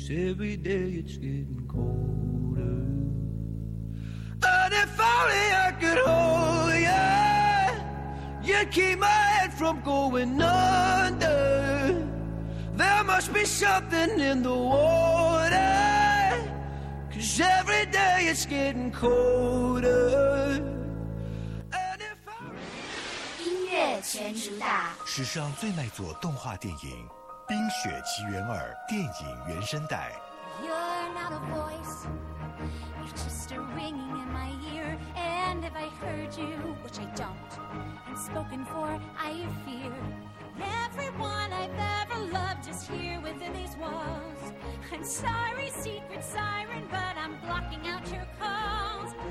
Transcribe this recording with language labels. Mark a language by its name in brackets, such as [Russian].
[English] Every day it's getting colder. And if only I could hold you, you'd keep my head from going under. There must be something in the water, cause every day it's getting colder. And if I... [Chinese] 音乐全主打，史上最卖座动画电影《冰雪奇缘二》电影原声带。 [English] You're not a voice, you're just a ringing in my ear. And if I heard you, which I don't, and spoken for, I fear. Everyone I've ever loved is here within these walls. I'm sorry, secret siren, but I'm blocking out your calls.